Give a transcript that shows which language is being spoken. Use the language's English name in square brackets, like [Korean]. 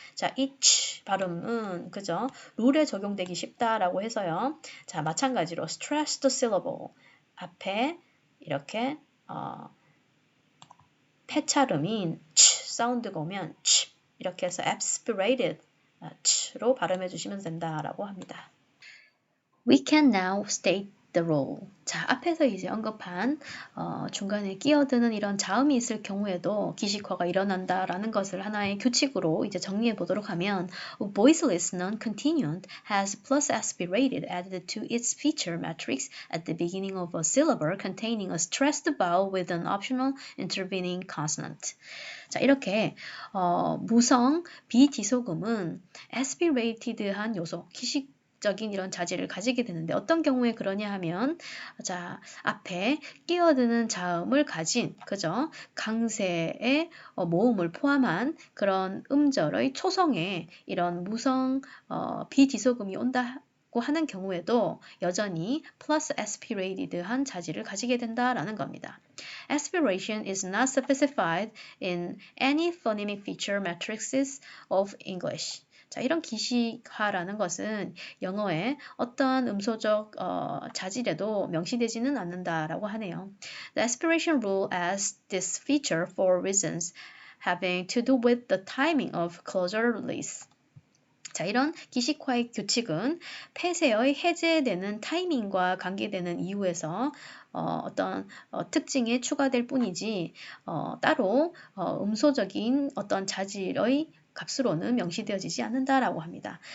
[Korean] 자, 이 발음은 그죠? 룰에 적용되기 쉽다라고 해서요. 자, 마찬가지로 stressed syllable 앞에 이렇게 폐철음인 사운드가 오면 이렇게 해서 aspirated 로 발음해 주시면 된다라고 합니다. [English] We can now state the role. [Korean] 자, 앞에서 이제 언급한 중간에 끼어드는 이런 자음이 있을 경우에도 기식화가 일어난다라는 것을 하나의 규칙으로 이제 정리해 보도록 하면 [English] voiceless non-continuant has plus aspirated added to its feature matrix at the beginning of a syllable containing a stressed vowel with an optional intervening consonant. [Korean] 자, 이렇게 무성 비디소금은 aspirated한 요소, 기식적인 이런 자질을 가지게 되는데 어떤 경우에 그러냐 하면 자, 앞에 끼어드는 자음을 가진 그죠? 강세의 모음을 포함한 그런 음절의 초성에 이런 무성 비디소금이 온다 하는 경우에도 여전히 plus aspirated한 자질을 가지게 된다라는 겁니다. [English] Aspiration is not specified in any phonemic feature matrices of English. [Korean] 자, 이런 기식화라는 것은 영어의 어떠한 음소적 자질에도 명시되지는 않는다라고 하네요. [English] The aspiration rule as this feature for reasons having to do with the timing of closure release. [Korean] 자, 이런 기식화의 규칙은 폐쇄의 해제되는 타이밍과 관계되는 이유에서 어떤 특징에 추가될 뿐이지 따로 음소적인 어떤 자질의 값으로는 명시되어지지 않는다라고 합니다.